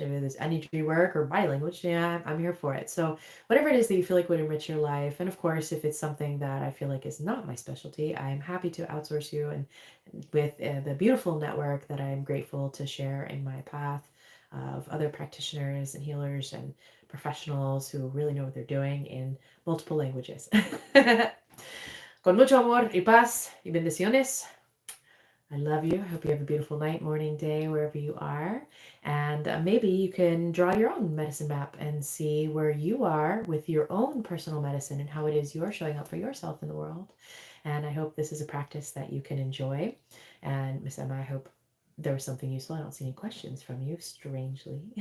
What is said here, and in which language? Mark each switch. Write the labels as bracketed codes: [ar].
[en] If there's energy work or body language, yeah, I'm here for it. So whatever it is that you feel like would enrich your life, and of course, if it's something that I feel like is not my specialty, I'm happy to outsource you and with the beautiful network that I'm grateful to share in my path of other practitioners and healers and professionals who really know what they're doing in multiple languages. [es] Con mucho amor y paz y bendiciones. [en] I love you. I hope you have a beautiful night, morning, day, wherever you are. And maybe you can draw your own medicine map and see where you are with your own personal medicine and how it is you're showing up for yourself in the world. And I hope this is a practice that you can enjoy. And Miss Emma, I hope there was something useful. I don't see any questions from you, strangely.